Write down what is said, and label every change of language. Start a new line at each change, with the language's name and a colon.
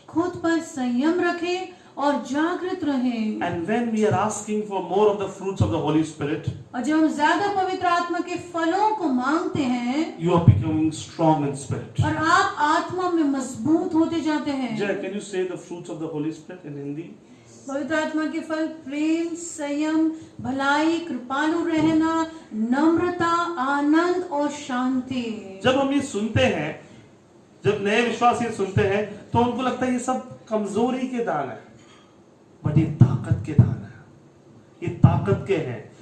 Hindi: खुद पर संयम रखें और जागृत रहें।
English: And when we are asking for more of the fruits of the Holy Spirit,
Hindi: और जब हम ज्यादा पवित्र आत्मा के फलों को मांगते हैं
English: you are becoming strong in spirit.
Hindi: और आप आत्मा में मजबूत होते जाते हैं।
English: Jay, can you say the fruits of the Holy Spirit in Hindi?
Hindi: पवित्र आत्मा के फल प्रेम, संयम, भलाई, कृपालु रहना, नम्रता, आनंद और शांति। जब हम ये सुनते हैं, जब नए विश्वासी ये सुनते हैं तो उनको लगता है ये सब कमजोरी के दान है, बट ये ताकत के दान है, ये ताकत के हैं।